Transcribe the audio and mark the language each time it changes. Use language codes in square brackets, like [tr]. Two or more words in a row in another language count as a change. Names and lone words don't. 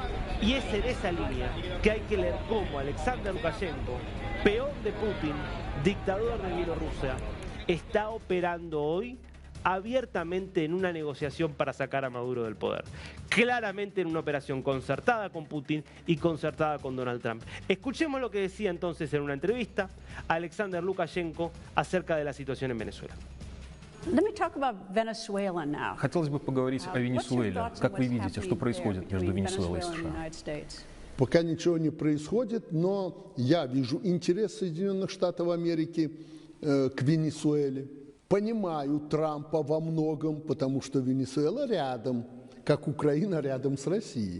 [es] Y es en esa línea que hay que leer cómo Alexander Lukashenko, peón de Putin, dictador de Bielorrusia, está operando hoy abiertamente en una negociación para sacar a Maduro del poder. Claramente en una operación concertada con Putin y concertada con Donald Trump. Escuchemos lo que decía entonces en una entrevista Alexander Lukashenko acerca de la situación en Venezuela. [ru] Хотелось бы поговорить о Венесуэле. Как вы видите, что происходит между Венесуэлой и США? Пока ничего не происходит, но я вижу интерес Соединенных Штатов Америки к Венесуэле. Понимаю Трампа во многом, потому что Венесуэла рядом, как Украина рядом с Россией.